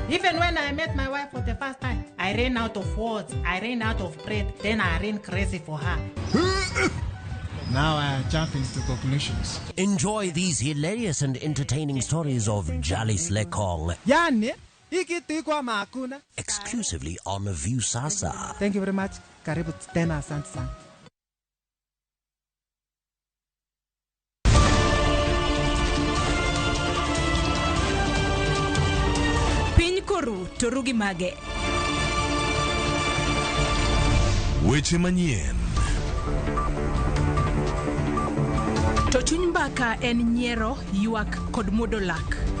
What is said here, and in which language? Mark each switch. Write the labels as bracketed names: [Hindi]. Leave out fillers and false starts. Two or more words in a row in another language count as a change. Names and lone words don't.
[English] Even when I met my wife for the first time, I ran out of words, I ran out of breath, then I ran crazy for her. Now I jump into conclusions. Enjoy these hilarious and entertaining stories of Jalis Lekong. Yani, ikitikwa makuna. Exclusively on Viusasa. Thank you very much. [Swahili] Karibu tena, asante sana. [Luo (Kenya and Tanzania)] Piny koru to rugi mage. Weche manyien. To chuny mbaka en nyiero, ywak kod muodo lak.